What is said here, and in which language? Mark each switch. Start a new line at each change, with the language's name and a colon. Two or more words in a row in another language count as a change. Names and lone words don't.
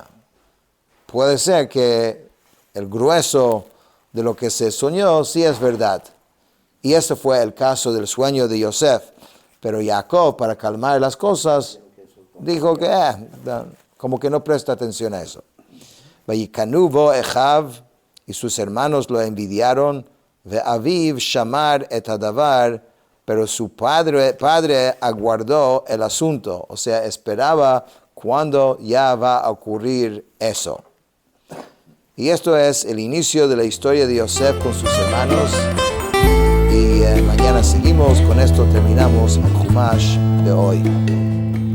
Spanish: Puede ser que el grueso de lo que se soñó sí es verdad, y ese fue el caso del sueño de Yosef, pero Jacob, para calmar las cosas, dijo que como que no presta atención a eso.
Hebrew: ויקנאו בו אחיו,
Spanish: y sus hermanos lo envidiaron,
Hebrew: ואביו שמר את הדבר,
Spanish: pero su padre aguardó el asunto, o sea, esperaba cuándo ya va a ocurrir eso. Y esto es el inicio de la historia de Yosef con sus hermanos. Y mañana seguimos. Con esto terminamos el Chumash de hoy.